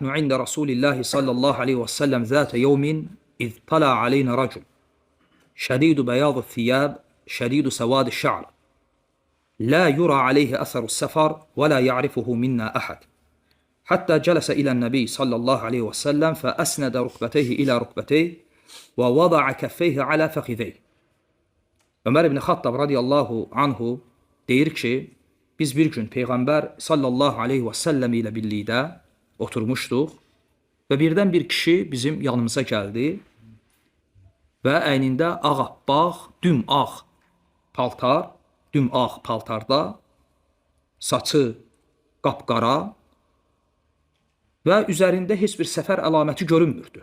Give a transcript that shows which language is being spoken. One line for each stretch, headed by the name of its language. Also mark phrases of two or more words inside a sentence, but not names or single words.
Arabic: عند رسول الله صلى الله عليه وسلم ذات يوم إذ طلع علينا رجل شديد بياض الثياب شديد سواد الشعر لا يرى عليه أثر السفر ولا يعرفه منا أحد حتى جلس إلى النبي صلى الله عليه وسلم فأسند ركبتيه إلى ركبتيه ووضع كفيه على فخذيه.
Azerbaijani: Ömer ibn Xattab
Arabic: رضي الله عنه
Azerbaijani: deyir ki, biz bir gün Peyğəmbər
Arabic: صلى الله عليه وسلم
Azerbaijani: ilə birlikdə oturmuşduq və birdən bir kişi bizim yanımıza gəldi və əynində ağappaq, dümağ paltar, dümağ paltarda, saçı qapqara və üzərində heç bir səfər əlaməti görünmürdü.